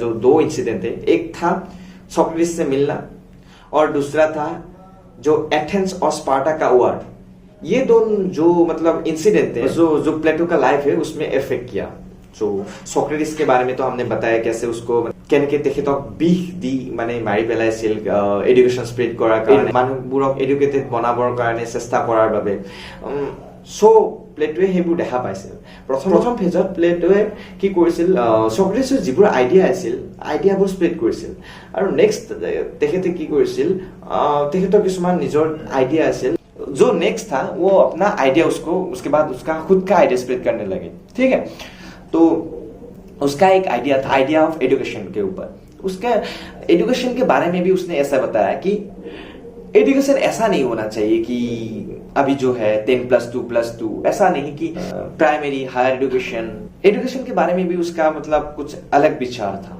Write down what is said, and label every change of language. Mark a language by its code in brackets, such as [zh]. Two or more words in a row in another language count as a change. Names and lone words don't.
[hi] जो 2 [en] incident the, [hi] एक था सोक्रेटिस से मिलना और दूसरा था जो एथेंस और स्पार्टा का वॉर। ये दोनों जो मतलब इंसिडेंट थे जो प्लेटो का लाइफ है उसमें इफेक्ट किया। सोक्रेटिस के बारे में तो हमने बताया कैसे उसको [as] কেনেকে তেখেতক বিষ দি মানে মাৰি পেলাইছিল [en] education spread [as] কৰাৰ কাৰণে, মানুহবোৰক এডুকেটেড বনাবৰ কাৰণে চেষ্টা কৰাৰ বাবে। সো প্লেটোৱে সেইবোৰ দেখা পাইছিল। প্ৰথম ফেজত প্লেটোৱে কি কৰিছিল, সক্ৰেটিছৰ যিবোৰ আইডিয়া আছিল, আইডিয়াবোৰ স্প্ৰেড কৰিছিল। আৰু নেক্সট তেখেতে কি কৰিছিল, তেখেতৰ কিছুমান নিজৰ আইডিয়া আছিল, [hi] जो नेक्स्ट था वो अपना आइडिया उसके बाद उसका खुद का [en] idea spread [hi] करने लगे। ठीक है, तो उसका एक आइडिया था [en] idea of education [hi] के ऊपर। उसका एजुकेशन के बारे में भी उसने ऐसा बताया कि एजुकेशन ऐसा नहीं होना चाहिए कि अभी जो है 10+2+2, ऐसा नहीं कि [en] primary higher education [hi] के बारे में भी उसका मतलब कुछ अलग विचार था।